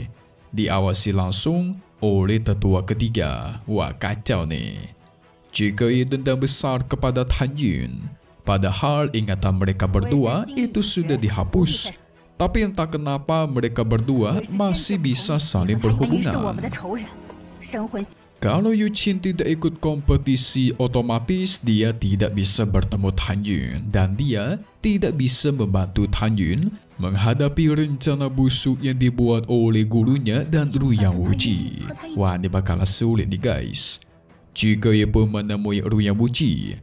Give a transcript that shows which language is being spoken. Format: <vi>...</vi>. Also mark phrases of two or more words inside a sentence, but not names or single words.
<id>Diawasi langsung oleh tetua ketiga. Wah, kacau nih. Zhu Geyi dendam besar kepada Tan Yun. Padahal ingatan mereka berdua itu sudah dihapus. Tapi entah kenapa mereka berdua masih bisa saling</id> <zh>是我们</zh> <id>berhubungan.</id> <zh>的仇人，神魂。</zh> <id>Kalau Yu Qin tidak ikut kompetisi, otomatis dia tidak bisa bertemu Tan Yun. Dan dia tidak bisa membantu Tan Yun menghadapi rencana busuk yang dibuat oleh gurunya dan Ruyang Wuji. Wah, ini bakal sulit nih guys. Zhu Geyi pun menemui Ruyang Wuji.</id>